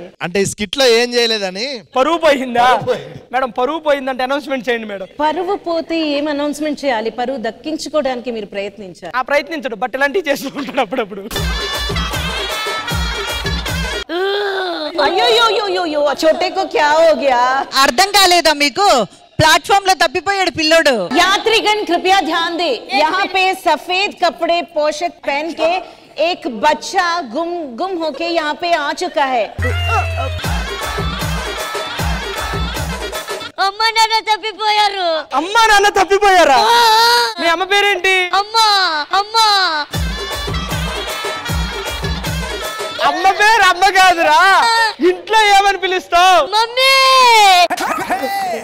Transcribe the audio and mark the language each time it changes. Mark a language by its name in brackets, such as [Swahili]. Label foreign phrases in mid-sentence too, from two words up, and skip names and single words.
[Telugu] అంటే స్కిట్ లో ఏం చేయలేదని. పరువు పోయిందా మేడం? పరువు పోయిందంటే అనౌన్స్మెంట్ చేయండి మేడం. పరువు పోతే ఏం అనౌన్స్మెంట్ చేయాలి? పరువు దక్కించుకోవడానికి మీరు ప్రయత్నించారు. ఆ ప్రయత్నించడు బట్ ఇలాంటివి చేస్తుంటాడు అప్పుడప్పుడు. [Hindi] అయ్యో छोटे को क्या हो गया? [Telugu] అర్థం కాలేదా మీకు? प्लेटफॉर्म లో తప్పిపోయాడు పిల్లోడు. [Hindi] यात्रीगण कृपया ध्यान दें. यहाँ पे सफेद कपड़े पोशाक पहन के एक बच्चा गुम होके यहाँ पे आ चुका है. [Telugu] అమ్మ నాన్న తప్పిపోయారు. అమ్మా నాన్న తప్పిపోయారా? మీ అమ్మ పేరేంటి? అమ్మా అమ్మా. అమ్మ పేరు అమ్మ కాదురా. ఇంట్లో ఏమని పిలుస్తావు?